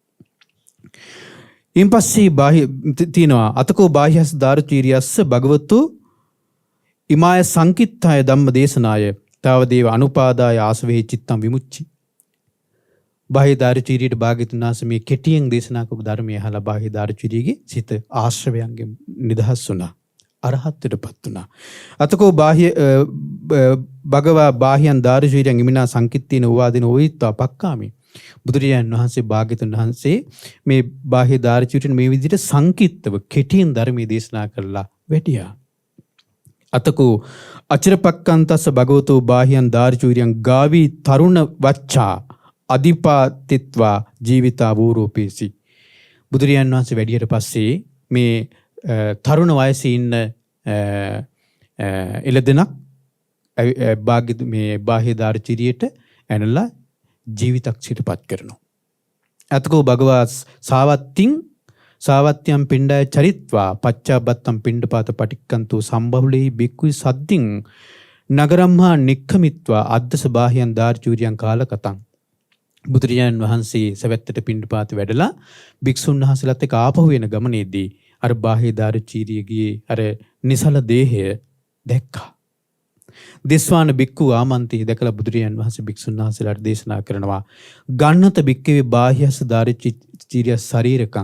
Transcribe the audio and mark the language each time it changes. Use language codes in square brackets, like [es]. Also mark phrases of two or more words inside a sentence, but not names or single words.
[si] ඉන් පස්සේ තියෙනවා [pi] අතකෝ බාහ්‍යස් දාරුචීරියස්ස භගවතු ඉමාය සංකිට්ඨාය ධම්ම දේශනාය තාවදේව අනුපාදාය ආසවේ චිත්තම් විමුච්චි. [si] බාහ්‍ය දාරුචීරියට භාග්‍යතුන් වහන්සේ මේ කෙටියෙන් දේශනා කරපු ධර්මය අහලා බාහ්‍ය දාරුචීරියගේ සිත ආශ්‍රවයන්ගෙන් නිදහස් වුණා. අරහත්ත්වයටපත් වුණා. [pi] අතකෝ භගවා බාහ්‍යං දාරුචීරියං ඉමිනා සංකිට්ඨේන උවාදින ඕයිත්වා පක්කාමි. [si] බුදුරජාණන් වහන්සේ භාග්‍යතුන් වහන්සේ මේ බාහ්‍ය දාරුචීරියට මේ විදිහට සංකිට්ඨව කෙටියෙන් ධර්මයේ දේශනා කරලා වැටියා. [pi] අතකෝ අචිරපක්කන්තස්ස භගවතෝ බාහ්‍යං දාරුචීරියං ගාවි තරුණ වච්චා අධිපාතිත්වා ජීවිතා වූරූපේසි. [si] බුදුරජාණන් වහන්සේ වැඩියට පස්සේ මේ තරුණ වයසේ ඉන්න එළදෙනක් මේ බාහ්‍ය දාරුචීරියට ඇනලා ජීවිතක්ෂිතපත් කරනවා. [pi] අතකෝ භගවා සාවත්‍යම් පිණ්ඩය චරිත්වා පච්චාබත්තම් පිණ්ඩපාත පටික්කන්තු සම්බහුලෙහි බික්කුයි සද්දින් නගරම්හා නික්ඛමිත්වා අද්දස බාහ්‍යං දාරුචීරියං කාලකතං. [si] බුදුරජාණන් වහන්සේ සවැත්තට පිණ්ඩපාත වැඩලා භික්ෂුන් වහන්සේලාත් එක්ක ආපහු වෙන ගමනේදී අර බාහ්‍ය දාරුචීරියගේ අර නිසල දේහය දැක්කා. [pi] දෙස්වාන බික්කු ආමන්ති [si] දැකලා බුදුරජාණන් වහන්සේ භික්ෂුන් වහන්සේලාට දේශනා කරනවා [pi] ගන්නත බික්කවේ බාහ්‍යස දාරුචීරිය ශරීරකං.